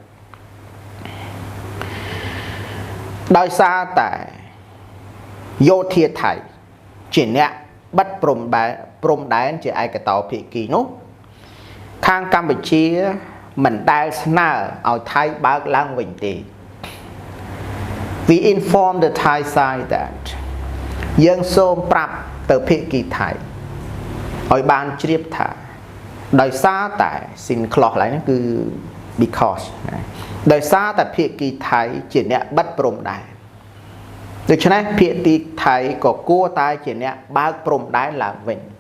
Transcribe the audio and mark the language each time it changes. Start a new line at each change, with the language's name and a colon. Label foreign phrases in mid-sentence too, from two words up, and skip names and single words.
Khmer: ដោយសារតែយោធាថៃជាអ្នកបិទព្រំដែនជាឯកតោភាគីនោះខាងកម្ពុជាមិនដែលស្នើឲ្យថៃបើកឡើងវិញទេ
English: We inform the Thai side that
Khmer: យើងសូមប្រាប់ទៅភាគីថៃឲ្យបានជ្រាបថាដោយសារតែស៊ីនខ្លះឡើយហ្នឹងគឺ because ដោយសារតែភាគីថៃជាអ្នកបិទព្រំដែនដូច្នេះភាគីថៃក៏គួរតែជាអ្នកបើកព្រំដែនឡើងវិញ